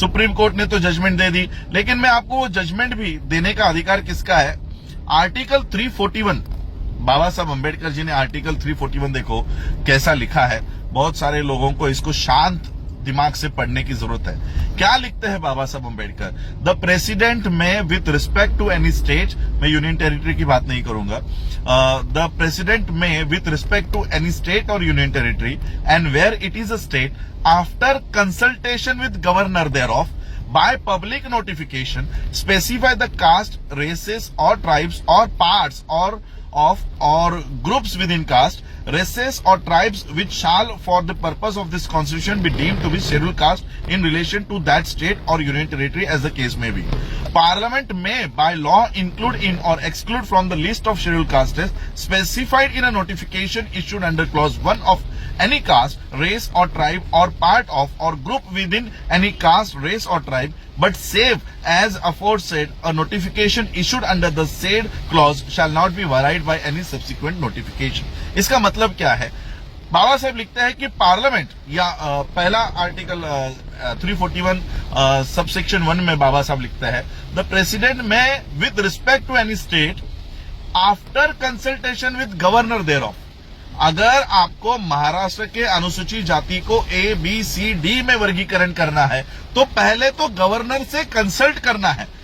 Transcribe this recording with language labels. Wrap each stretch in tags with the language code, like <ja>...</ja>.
<hi>Supreme court ने तो judgement दे दी, लेकिन मैं आपको वो जजमेंट भी देने का अधिकार किसका है? आर्टिकल 341, बाबा साहब अंबेडकर जी ने आर्टिकल 341 देखो कैसा लिखा है। बहुत सारे लोगों को इसको शांत दिमाग से पढ़ने की जरूरत है। क्या लिखते हैं बाबा साहब अंबेडकर?</hi> <en>the president may with respect to any state,</en> <hi>मैं यूनियन टेरिटरी की बात नहीं करूंगा,</hi> <en>The president may with respect to any state और union territory and where it is a state after consultation with governor thereof by public notification specify the caste, races or tribes or parts or groups within caste, races or tribes which shall for the purpose of this constitution be deemed to be scheduled caste in relation to that state or union territory as the case may be. Parliament may by law include in or exclude from the list of scheduled castes specified in a notification issued under clause 1 of any caste, race or tribe or part of or group within any caste, race or tribe, but save as aforesaid a notification issued under the said clause shall not be varied by any subsequent notification.</en> <hi>इसका मतलब क्या है? बाबा साहब लिखते हैं कि parliament या पहला आर्टिकल 341 सबसेक्शन 1 में बाबा साहब लिखते हैं</hi> <en>the president may with respect to any state after consultation with governor thereof,</en> <hi>अगर आपको महाराष्ट्र के अनुसूचित जाति को ए, बी, सी, डी में वर्गीकरण करना है तो पहले तो गवर्नर से कंसल्ट करना है।</hi>